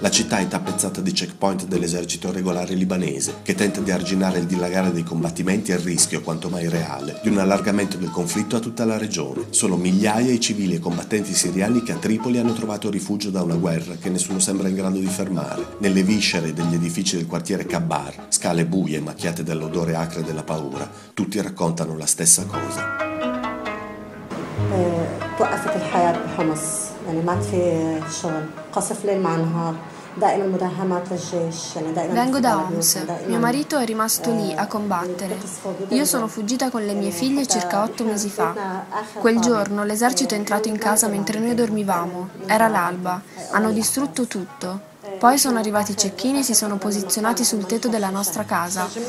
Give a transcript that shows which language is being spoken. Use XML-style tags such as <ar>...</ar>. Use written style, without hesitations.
<it>La città è tappezzata di checkpoint dell'esercito regolare libanese, che tenta di arginare il dilagare dei combattimenti e il rischio, quanto mai reale, di un allargamento del conflitto a tutta la regione. Sono migliaia i civili e combattenti siriani che a Tripoli hanno trovato rifugio da una guerra che nessuno sembra in grado di fermare. Nelle viscere degli edifici del quartiere Kabar, scale buie macchiate dall'odore acre della paura, tutti raccontano la stessa cosa.</it> <ar>وقفت الحياة بحمص يعني ما في شغل قصف ليل مع نهار دائما مداهمات للجيش يعني دائما</ar> <it>Vengo da Homs. Mio marito è rimasto lì a combattere. Io sono fuggita con le mie figlie circa 8 mesi fa. Quel giorno l'esercito è entrato in casa mentre noi dormivamo. Era l'alba. Hanno distrutto tutto. Poi sono arrivati i cecchini e si sono posizionati sul tetto della nostra casa.</it>